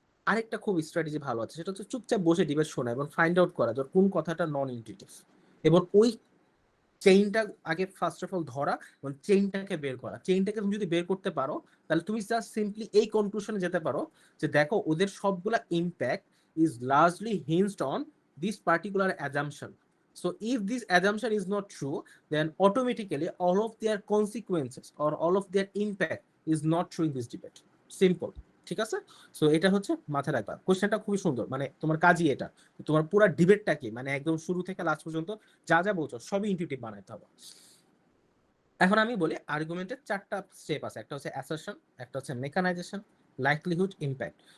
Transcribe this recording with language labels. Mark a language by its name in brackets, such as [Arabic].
[Bangla] আরেকটা খুব স্ট্র্যাটেজি ভালো আছে, সেটা হচ্ছে চুপচাপ বসে ডিবেট শোনা এবং ফাইন্ড আউট করা যে কোন কথাটা নন ইনটিউটিভ, এবং ওই চেইনটা আগে ফার্স্ট অফ অল ধরা এবং চেইনটাকে বের করা। চেইনটাকে তুমি যদি বের করতে পারো তাহলে তুমি জাস্ট সিম্পলি এই কনক্লুশনে যেতে পারো যে দেখো ওদের সবগুলা impact [English] is largely hinged on this particular assumption. So if this assumption is not true, then automatically all of their consequences or all of their impact is not true in this debate. [Bangla] Simple. ঠিক আছে? So এটা হচ্ছে মাথায় রাখবা। কোশ্চেনটা খুবই সুন্দর, মানে তোমার কাজই এটা। তোমার পুরো ডিবেটটা কি মানে একদম শুরু থেকে লাস্ট পর্যন্ত যা যা বলছো সবই ইনটিউটিভ বানাইতে হবে। এখন আমি বলি আর্গুমেন্টের চারটা স্টেপ আছে, একটা হচ্ছে অ্যাসারশন, একটা হচ্ছে মেকানাইজেশন, লাইকলিহুড, ইমপ্যাক্ট।